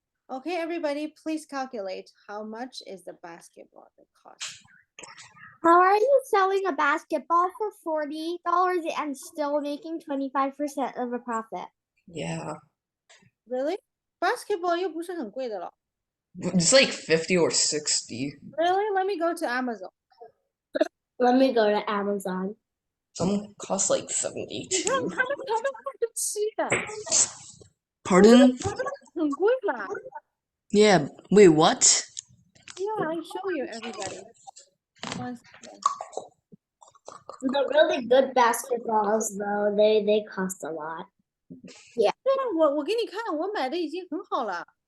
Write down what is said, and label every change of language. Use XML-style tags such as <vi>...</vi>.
<en>Okay, everybody, please calculate how much is the basketball that cost. How are you selling a basketball for $40 and still making 25% of a profit? Yeah. Really?</en> <zh>Basketball 又不是很贵的了。</zh> <en>It's like 50 or 60. Really? Let me go to Amazon. Let me go to Amazon. Some cost like</en> <zh>你</zh> <en>72.</en> <zh>看他们买得起的，</zh> <en>Pardon?</en> <zh>很贵啦。</zh> <en>Yeah. Wait, what? Yeah, I show you everybody. One second. The really good basketballs, though, they cost a lot.</en> <zh>对啊，我给你看，我买的已经很好了。</zh>